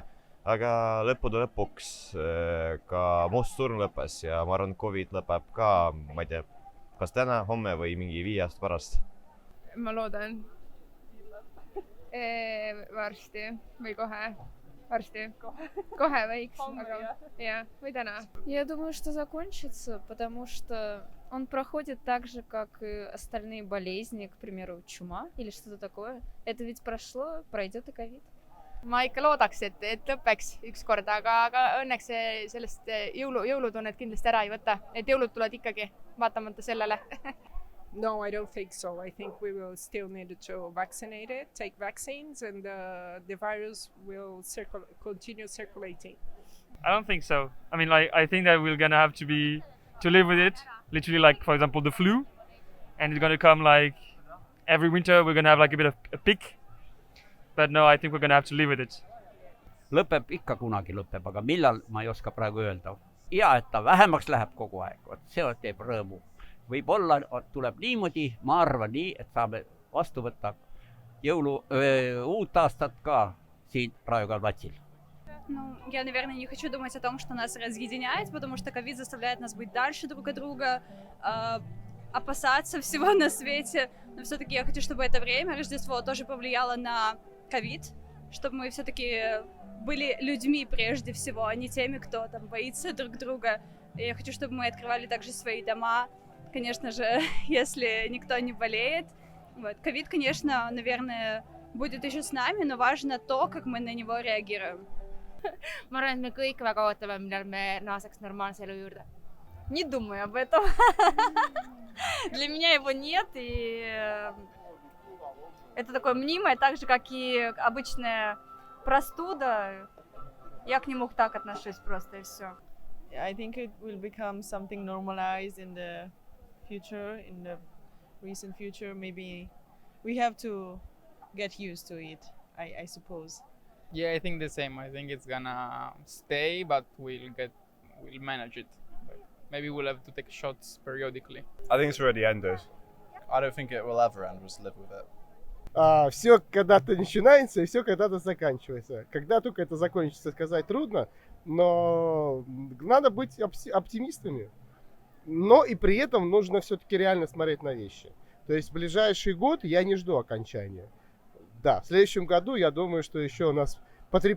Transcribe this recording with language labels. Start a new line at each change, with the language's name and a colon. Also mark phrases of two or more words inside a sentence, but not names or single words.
Estonian: Aga lõppude lõpuks ka must surm lõppes ja ma arvan, et Covid lõpeb ka, ma ei tea, kas täna, homme või mingi 5 aasta pärast. Ma loodan. Varsti või kohe. Varsti. Kohe võiks. Ja, või täna.
Russian: Я думаю, что закончится, потому что он проходит так же, как и остальные болезни, к примеру, чума или что-то такое. Это ведь прошло, пройдет и ковид.
Estonian: Ma ikka loodaks, et lõpeks ükskord, aga õnneks sellest jõulutunnet kindlasti ära ei võta. Et jõulud tulevad ikkagi, vaatamata sellele.
English: No, I don't think so. I think we will still need to vaccinate it, take vaccines, and the virus will continue circulating. I don't think so. I mean, like, I think that we're gonna have to live with it. Literally, like, for example, the flu, and it's gonna come like every winter. We're gonna have like a bit of a peak, but no, I think we're gonna have to live with it.
Estonian: Lõpeb ikka kunagi lõpeb, aga millal ma ei oska praegu öelda. Ja et ta vähemaks läheb kogu aeg, see teeb rõõmu. Võib-olla tuleb niimoodi, ma arvan nii, et saame vastu võtta uut aastat ka siin Raekoja platsil.
Russian: Ну, я, наверное, не хочу думать о том, что нас разъединяет, потому что ковид заставляет нас быть дальше друг от друга, опасаться всего на свете. Но все-таки я хочу, чтобы это время, Рождество, тоже повлияло на ковид, чтобы мы все-таки были людьми прежде всего, а не теми, кто там боится друг друга. И я хочу, чтобы мы открывали также свои дома, конечно же, если никто не болеет. Вот. Ковид, конечно, наверное, будет еще с нами, но важно то, как мы на него реагируем.
Estonian: Ma arvan, et me kõik väga ootame, millal me naaseks normaalse elu juurde.
Russian: Не думаю об этом. Для меня его нет, и это такое мнимое, так же, как и обычная простуда. Я к нему так отношусь просто, и все.
English: I think it will become something normalized in the future, in the recent future. Maybe we have to get used to it, I suppose. Yeah, I think the same. I think it's gonna stay, but we'll manage it. Maybe we'll have to take shots periodically. I think it's already ended. I don't think it will ever end. We'll just live with it.
Russian: Все когда-то начинается и все когда-то заканчивается. Когда только это закончится, сказать трудно, но надо быть оптимистами. Но и при этом нужно все-таки реально смотреть на вещи. То есть в ближайший год я не жду окончания. Да, в следующем году я думаю, что еще нас потрепает.